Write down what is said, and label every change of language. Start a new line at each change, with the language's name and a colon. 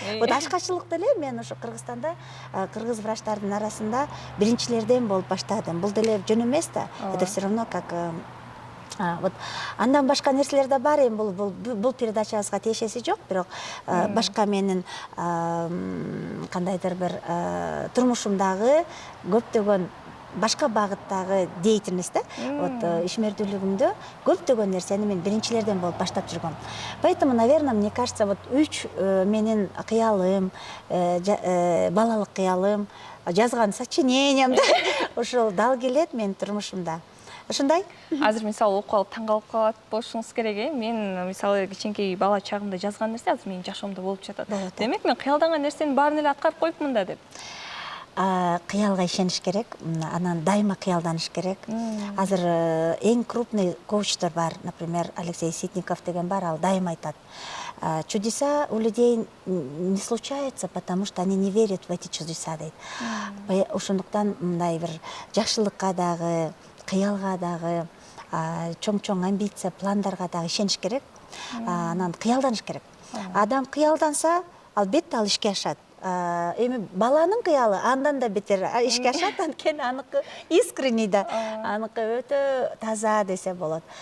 Kyrgyz: Вот ашкачылык деле мен ошо Кыргызстанда кыргыз врачтардын арасында биринчилерден болуп баштадым. Бул деле жөн эмес да.
Russian: Это все равно как вот
Kyrgyz: андан башка нерселер да бар. Бул передачабызга тиешеси жок, бирок башка менин кандайдыр бир турмушумдагы көптөгөн башка багыттагы деятельность да, вот ишмердүүлүгүмдө көптөгөн нерсени мен биринчилерден болуп баштап жүргөм.
Russian: Поэтому, наверное, мне кажется,
Kyrgyz: вот үч менин кыялым, балалык кыялым, жазган сочинениям да, ошол дал келет менин турмушумда. Ошондой? Азыр мисалы окуп алып таң калып калат болушуңуз керек. Мен мисалы кичинекей бала чагымда жазган нерсе азыр менин жашоомдо болуп жатат. Демек мен кыялданган нерсенин баарын эле аткарып коюпмун да деп. Кыялга ишениш керек, анан дайыма кыялданыш керек. Азыр эң крупный коучтор бар, например, Алексей Ситников деген бар, ал дайыма айтат.
Russian: Чудеса у людей не случаются, потому что они не верят в эти чудеса дейт.
Kyrgyz: Ошондуктан мындай бир жакшылыкка дагы, кыялга дагы, чоң-чоң амбиция, пландарга дагы ишениш керек. Анан кыялданыш керек. Адам кыялданса, албетте ал ишке ашат. Эми баланын кыялы андан да бетер ишке ашат, анткени аныкы искренний да, аныкы өтө таза десе болот.